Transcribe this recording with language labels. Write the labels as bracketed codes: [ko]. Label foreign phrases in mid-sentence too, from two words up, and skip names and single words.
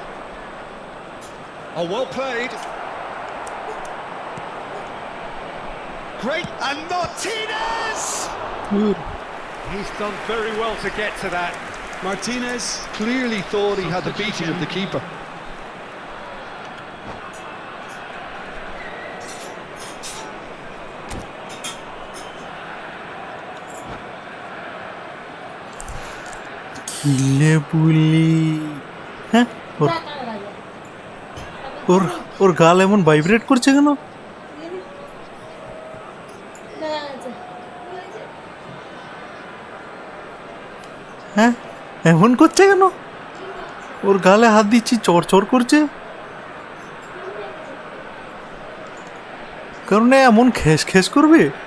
[en] Oh, well played. Great, and Martinez! He's done very well to get to that. Martinez clearly thought he had the beating of the keeper. [bn] কিলে বুলি হ্যাঁ ওর ওর গাল এমন ভাইব্রেট করছে কেন? হ্যাঁ এমন করছে কেন? ওর গালে হাত দিচ্ছি চড় করছে, কারণ এমন খেস করবে?